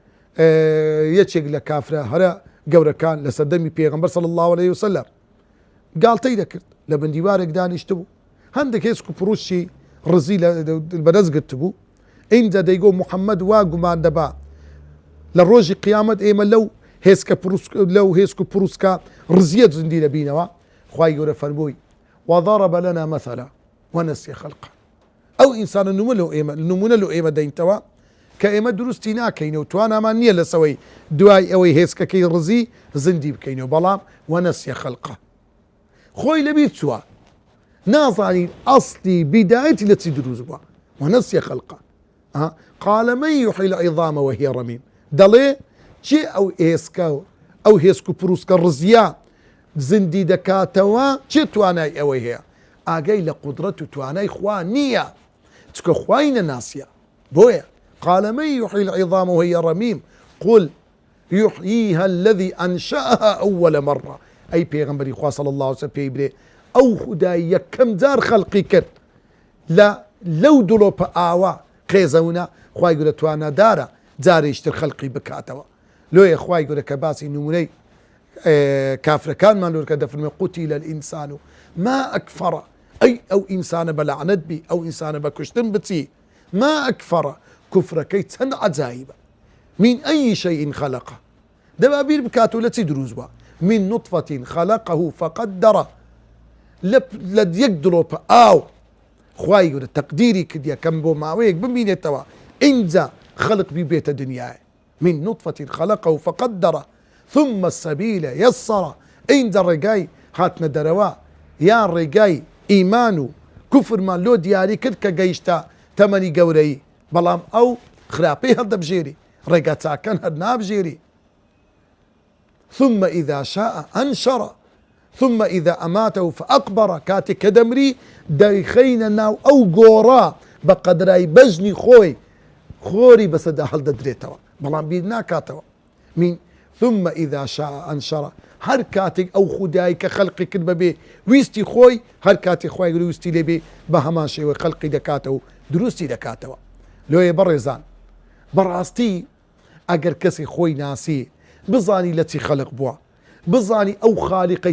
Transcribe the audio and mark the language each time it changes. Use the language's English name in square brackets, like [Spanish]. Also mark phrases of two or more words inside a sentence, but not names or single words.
[Central Kurdish] یەکێک لە کافرە هەرە گەورەکان لە سەردەمی پێغەمبەر [Arabic] صلی الله عليه وسلم [Central Kurdish] گاڵتەی دەکرد لە بەندیوارێک دانیشت بوو هەندێک هێزک و پڕوشی ڕزی بەدەستگرت بوو ئینجا دەیگۆ محەممەد وا گومان دەبا لە ڕۆژی قیامەت ئێمە لەو هێزک و پڕوسکە ڕزیەت زندی دەبینەوە خوای گەورە فەرمووی [Arabic] وضرب لنا مثلا ونسي خلقه [Central Kurdish] ئەو ئینسانە نمونە لەو ئێمە دەینتەوە کە ئێمە دروستی ناکەینەوە و توانامان نییە لەسەوەی دوای ئەوەی هێزکەکەی ڕزی زندی بکەینەوە بەڵام [Arabic] ونسي خلقه [Central Kurdish] خۆی لەبیر چووە نازانین ئەسلی بیدایەتی لە چی دروست بووە [Arabic] ونسي خلقه قال من يحيي العظام وهي رميم [Central Kurdish] دەڵێ چێ ئەو ئێسکە ئەو هێزک و پرووسکە ڕزیە زندی دەکاتەوە چێ توانای ئەوەی هەیە ئاگەی لە قودرەت و توانای خوا نییە چکە خوای نەناسیە بۆیە [Arabic] قال من يحيي العظام وهي رميم قل يحييها الذي أنشأها أول مرة [Central Kurdish] أي پێغەمبەری خوا [Arabic] صلی الله عليه وسلم [Central Kurdish] پێی برێ ئەو خودای یەکەم جار خەڵقی کرد لەو دڵۆپە ئاوا قێزەونە خوای گەورە توانەدارە جارێشتر خەڵقی بکاتەوە لۆیە خوای گەورە کە باسی نمونەی کافرەکانمان لۆرکە دەفرمێ [Arabic] قوتیل الئینسان ما ئەکفەڕە [Central Kurdish] ئەی ئەو ئینسانە بە لەعنەت بی ئەو ئینسانە بە کوشتن بچی [Arabic] ما ئەکفەڕە [Central Kurdish] کوفرەکەی چەند عەجایبە [Arabic] من ئەی شەیئین خەلەقە [Central Kurdish] دەبا بیر بکاتەوە لە چی دروست بووە [Arabic] من نطفة خلقه فقدره [Central Kurdish] لە یەک دڵۆپە ئاو خوای گەورە تەقدیری کردیە کەم بۆ ماوەیەک ببینێتەوە ئینجا خەڵق بیبێتە دنیای [Arabic] من نطفة خلقه فقدره ثم السبيل يسره [Central Kurdish] ئینجا ڕێگای هاتنە دەرەوە یان ڕێگای ئیمان و کوفرمان لۆ دیاری کرد کە گەیشتە تەمەنی گەورەی بەڵام ئەو خراپەی هەڵدەبژێری ڕێگا چاکەن هەر نابژێری [Arabic] ثم إذا شاء أنشره ثم إذا أماته فأقبره [Central Kurdish] کاتێک کە دەمری دەیخەینە ناو ئەو گۆڕە بە قەدرای بەژنی خۆری بەسەردا هەڵدەدرێتەوە بەڵام بیر ناکاتەوە من [Arabic] ثم إذا شاء أنشره [Central Kurdish] هەر کاتێک ئەو خودایی کە خەڵقی کرد بەبێ ویستی خۆی هەر کاتێک خوای گەورە ویستی لێبێ بە هەمان شێوە خەڵقی دەکاتەوە و دروستی دەکاتەوە لۆیە بەڕێزان بەڕاستی ئەگەر کەسی خۆی ناسی بزانی لە چی خەڵق بووە بزانی ئەو خالیقەی